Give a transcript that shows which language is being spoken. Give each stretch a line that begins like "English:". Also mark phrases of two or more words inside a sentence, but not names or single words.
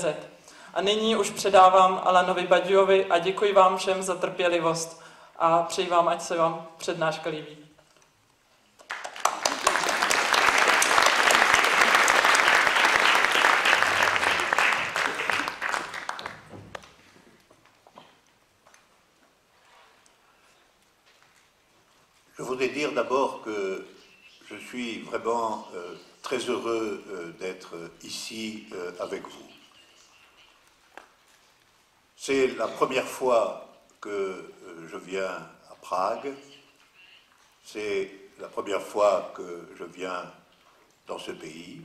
Czech: A nyní už předávám Alanovi Badiouovi a děkuji vám všem za trpělivost a přeji vám, ať se vám přednáška líbí.
French: Je voudrais dire d'abord que je suis vraiment très heureux d'être ici avec vous. C'est la première fois que je viens à Prague. C'est la première fois que je viens dans ce pays.